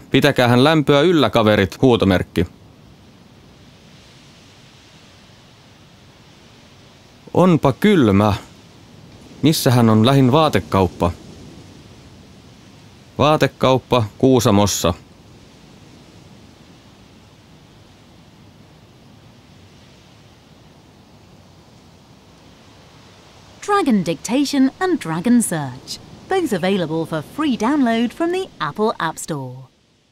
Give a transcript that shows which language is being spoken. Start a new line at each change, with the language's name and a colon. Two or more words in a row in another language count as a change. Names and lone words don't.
Finnish: Pitäkäähän lämpöä yllä, kaverit, huutomerkki. Onpa kylmä. Missähän on lähin vaatekauppa? Vaatekauppa Kuusamossa.
English: Dragon Dictation and Dragon Search, both available for free download from the Apple App Store.